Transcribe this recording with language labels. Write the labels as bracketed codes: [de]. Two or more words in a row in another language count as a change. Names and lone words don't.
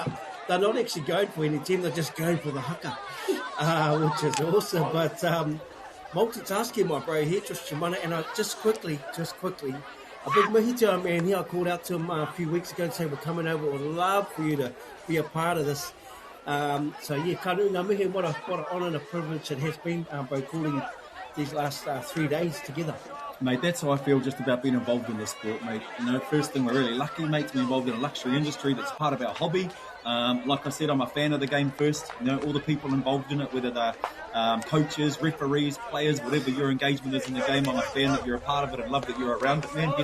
[en] They're not actually going for any team, they're just going for the haka, which is awesome. But multitasking, my bro here, Tristan Mana, and just quickly, a big mihi to our man here. I called out to him a few weeks ago and said, we're coming over. We'd love for you to be a part of this. So, yeah, [mi] kanu ngā mihi, [en] what an honour and a privilege it has been, bro, calling these last 3 days together. Mate, that's how I feel just about being involved in this sport, mate. You know, first thing, we're really lucky, mate, to be involved in a luxury industry that's part of our hobby. Like I said, I'm a fan of the game first. You know, all the people involved in it, whether they're coaches, referees, players, whatever your engagement is in the game, I'm a fan that you're a part of it and love that you're around it, man.